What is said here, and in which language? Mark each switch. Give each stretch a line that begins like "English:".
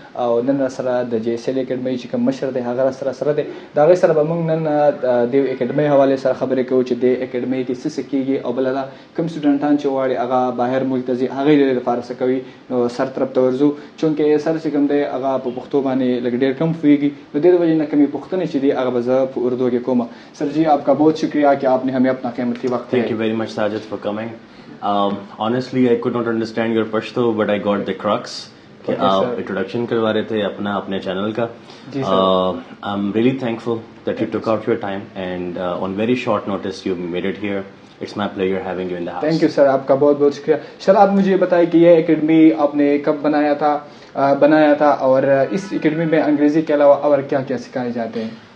Pashto: او نن را سره د جی اس ایل اکیډمۍ چې کوم مشر دی هغه را سره دی دا غي سره به موږ نن د اکیډمۍ حواله سره خبرې کوو چې د اکیډمۍ کې څه کیږي او بل دا کوم سټوډنټان چې واړي هغه بهر ملک ته ځي هغه د فارس کوي نو سر طرف ته ورزو چونکه سر چې کوم دی هغه په پښتو باندې لګ ډیر کم فویږي نو د دې وجې نه کمی پښتنه چې دی هغه به زه په اردو کې کوم.
Urdu: سر جی آپ کا بہت شکریہ کہ آپ نے ہمیں اپنا قیمتی وقت دیا.
English: Thank you very much Sajid for coming. Honestly I could not understand your Pashto but I got the crux
Urdu: کہ آپ انٹروڈکشن کروا رہے تھے اپنے چینل کا.
English: I'm really thankful that you took out your time and on very short notice you made it here. It's my pleasure having you in the house. Thank you sir,
Urdu: آپ کا بہت بہت شکریہ. سر آپ مجھے بتائیں کہ یہ اکیڈمی آپ نے کب بنایا تھا اور اس اکیڈمی میں انگریزی کے علاوہ اور کیا کیا سکھائے جاتے ہیں؟